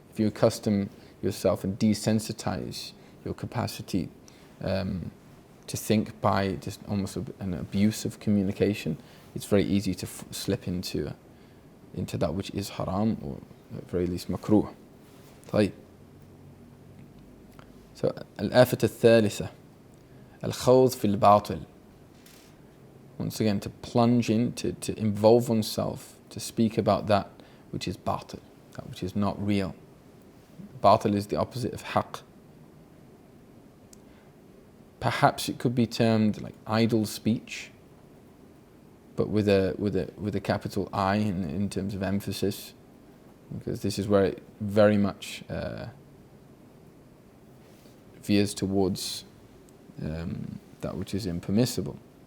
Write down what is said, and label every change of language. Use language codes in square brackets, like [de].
[en] If you accustom yourself and desensitize your capacity to think by just almost an abuse of communication, it's very easy to slip into that which is haram, or at the very least makruh. [ar] طيب. [en] So [ar] الآفة الثالثة الخوض في الباطل. [en] Once again, to plunge in, to involve oneself, to speak about that which is batil, that which is not real. Batil is the opposite of haqq. Perhaps it could be termed like idle speech, but with a capital I in terms of emphasis, because this is where it very much veers towards that which is impermissible.